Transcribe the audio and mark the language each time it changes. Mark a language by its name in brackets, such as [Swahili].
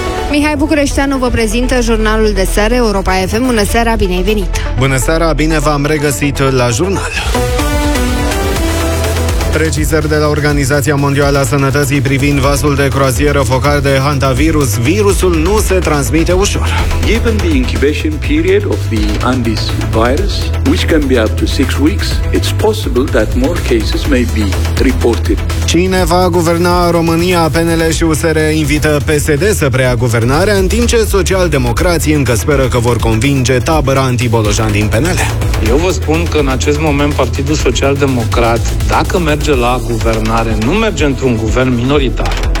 [Romanian] Mihai Bucureșteanu vă prezintă jurnalul de seară Europa FM. Bună seara, bine ai venit! Bună seara, bine v-am regăsit la jurnal! Precizări de la Organizația Mondială a Sănătății privind vasul de croazieră focar de hantavirus. Virusul nu se transmite ușor. [English] Given the incubation period of the Andes virus, which can be up to 6 weeks, it's possible that more cases may be reported. [Romanian] Cine va guverna România? PNL și USR invită PSD să preia guvernarea, în timp ce socialdemocrații încă speră că vor convinge tabăra anti-Bolojan din PNL. Eu vă spun că în acest moment Partidul Social Democrat, dacă merge la guvernare, nu merge într-un guvern minoritar.